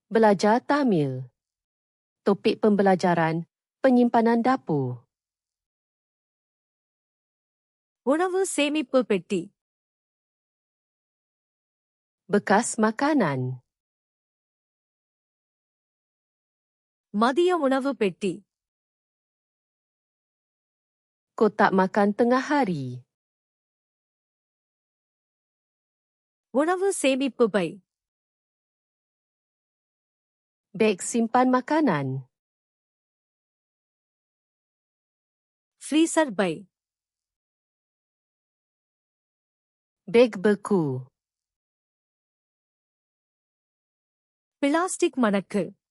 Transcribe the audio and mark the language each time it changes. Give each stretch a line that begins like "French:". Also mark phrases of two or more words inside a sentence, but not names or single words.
Malay: Belajar Tamil. Topik pembelajaran penyimpanan dapur.
Tamil: உணவு சேமிப்பு பெட்டி.
Malay: Bekas makanan.
Tamil: மதிய உணவு பெட்டி.
Malay: Kotak makan tengah hari.
Tamil: உணவு சேமிப்பு பை.
Malay: Beg simpan makanan.
Tamil: ஃப்ரீசர் பை.
Malay: Beg beku.
Tamil: பிளாஸ்டிக் மடக்கு.